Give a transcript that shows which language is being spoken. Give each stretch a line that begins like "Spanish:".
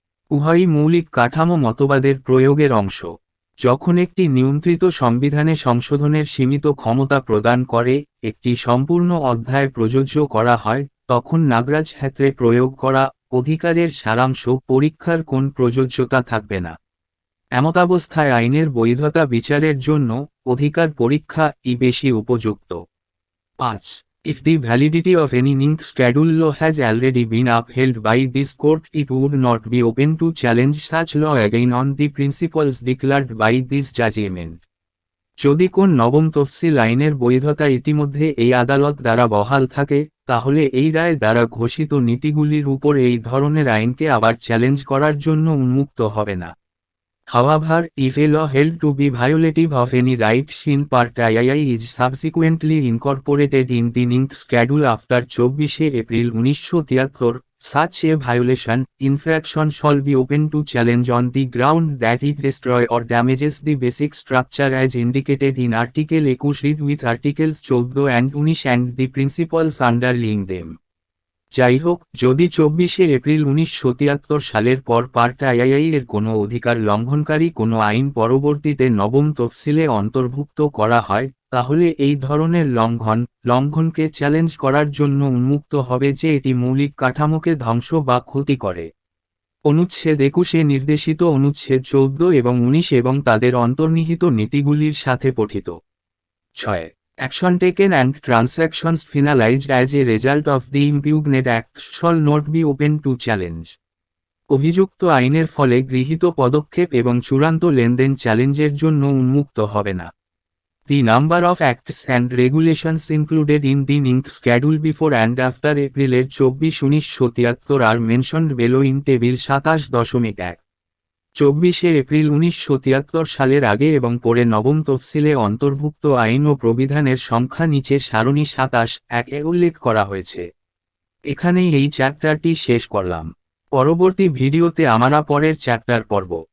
Bangla: উভয়ই মৌলিক কাঠামো মতবাদের প্রয়োগের অংশ। যখন একটি নিয়ন্ত্রিত সংবিধানে সংশোধনের সীমিত ক্ষমতা প্রদান করে একটি সম্পূর্ণ অধ্যায় প্রযোজ্য করা হয়, তখন নাগরাজ ক্ষেত্রে প্রয়োগ করা অধিকারের সারাংশ পরীক্ষার কোন প্রযোজ্যতা থাকবে না। এমতাবস্থায় আইনের বৈধতা বিচারের জন্য অধিকার পরীক্ষা বেশি উপযুক্ত। 5.
English: If the validity of any ninth schedule law has already been upheld by this court, it would not be open to challenge such law again on the principles declared by this judgment.
Bangla: যদি কোন নবম তফসিল আইনের বৈধতা ইতিমধ্যে এই আদালত দ্বারা বহাল থাকে, তাহলে এই রায় দ্বারা ঘোষিত নীতিগুলির উপর এই ধরনের আইনকে আবার চ্যালেঞ্জ করার জন্য উন্মুক্ত হবে না।
English: However, if a law held to be violative of any rights in Part II is subsequently incorporated in the ninth schedule after 24 April 1973, such a violation, infraction shall be open to challenge on the ground that it destroys or damages the basic structure as indicated in Article 21 read with Articles 14 and 19 and the principles underlying them.
Bangla: যাই হোক, যদি 24 April 1973 সালের পর part II এর কোনো অধিকার লঙ্ঘনকারী কোনো আইন পরবর্তীতে নবম তফসিলে অন্তর্ভুক্ত করা হয়, তাহলে এই ধরনের লঙ্ঘনকে চ্যালেঞ্জ করার জন্য উন্মুক্ত হবে যে এটি মৌলিক কাঠামোকে ধ্বংস বা ক্ষতি করে। অনুচ্ছেদ 21 নির্দেশিত অনুচ্ছেদ 14 এবং 19 এবং তাদের অন্তর্নিহিত নীতিগুলির সাথে পঠিত। 6.
English: Action taken and transactions finalized as a result of the impugned act shall not be open to challenge.
Bangla: অভিযুক্ত আইনের ফলে গৃহীত পদক্ষেপ এবং চূড়ান্ত লেনদেন চ্যালেঞ্জের জন্য উন্মুক্ত হবে না।
English: The number of acts and regulations included in the ninth schedule before and after April 24, 1973 are mentioned below in table 27.1.
Bangla: 24 April 1973 সালের আগে এবং পরে নবম তফসিলে অন্তর্ভুক্ত আইন ও প্রবিধানের সংখ্যা নিচে সারণী 27-1 উল্লেখ করা হয়েছে। এখানেই এই চ্যাপ্টারটি শেষ করলাম। পরবর্তী ভিডিওতে আমরা পরের চ্যাপ্টার পড়ব।